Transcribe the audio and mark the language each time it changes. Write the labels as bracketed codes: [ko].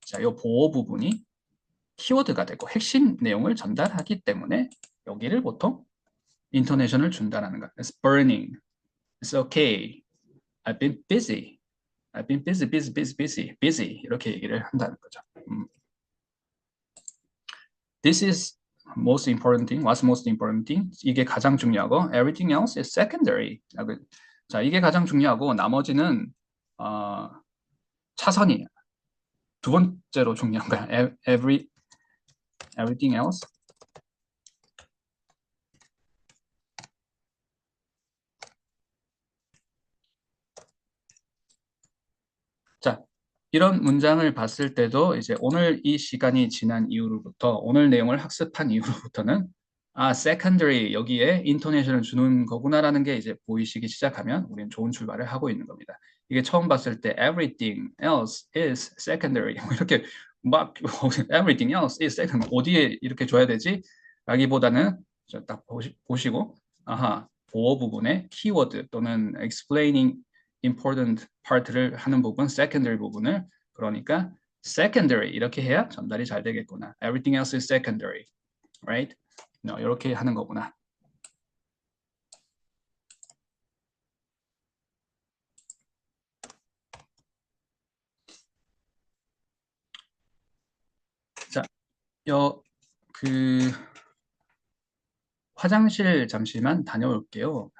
[ko] 자, 이 보호 부분이 키워드가 되고 핵심 내용을 전달하기 때문에 여기를 보통 인토네이션을 준다라는 거. [en] It's burning. It's okay. I've been busy. I've been busy. [ko] 이렇게 얘기를 한다는 거죠. [en] This is most important thing. What's most important thing? [ko] 이게 가장 중요하고 [en] everything else is secondary. [ko] 자, 이게 가장 중요하고 나머지는 차선이에요. 두 번째로 중요한 거야. [en] Everything else. [ko] 자, 이런 문장을 봤을 때도 이제 오늘 이 시간이 지난 이후로부터 오늘 내용을 학습한 이후로부터는 secondary 여기에 인토네이션을 주는 거구나라는 게 이제 보이시기 시작하면 우리는 좋은 출발을 하고 있는 겁니다. 이게 처음 봤을 때 [en] everything else is secondary [ko] 뭐 이렇게 막 everything else is secondary 어디에 이렇게 줘야 되지? 라기보다는 딱 보시고 아하 보어 부분에 키워드 또는 [en] explaining important part [ko] 를 하는 부분, secondary 부분을 그러니까 secondary 이렇게 해야 전달이 잘 되겠구나. [en] Everything else is secondary, right? [ko] No, 이렇게 하는 거구나. 자, 그 화장실 잠시만 다녀올게요.